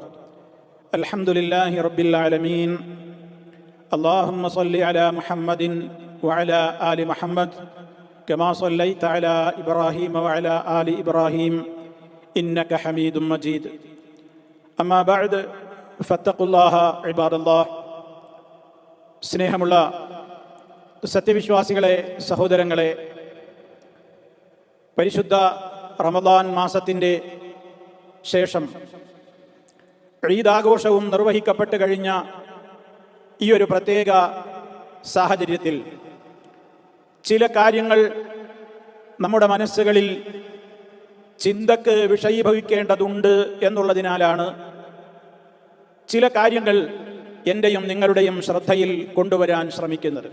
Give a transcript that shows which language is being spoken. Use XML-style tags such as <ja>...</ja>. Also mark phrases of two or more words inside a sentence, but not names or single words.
<ar>الحمد لله رب العالمين. اللهم صل على محمد وعلى آل محمد كما صليت على إبراهيم وعلى آل إبراهيم إنك حميد مجيد. أما بعد فاتقوا الله عباد الله.</ar> <ml>സ്നേഹമുള്ള സത്യവിശ്വാസികളെ, സഹോദരങ്ങളെ, പരിശുദ്ധ റമദാൻ മാസത്തിൻ്റെ ശേഷം ഈദ് ആഘോഷവും നിർവഹിക്കപ്പെട്ട് കഴിഞ്ഞ ഈ ഒരു പ്രത്യേക സാഹചര്യത്തിൽ ചില കാര്യങ്ങൾ നമ്മുടെ മനസ്സുകളിൽ ചിന്തക്ക് വിഷയീഭവിക്കേണ്ടതുണ്ട് എന്നുള്ളതിനാലാണ് ചില കാര്യങ്ങൾ എൻ്റെയും നിങ്ങളുടെയും ശ്രദ്ധയിൽ കൊണ്ടുവരാൻ ശ്രമിക്കുന്നത്.</ml>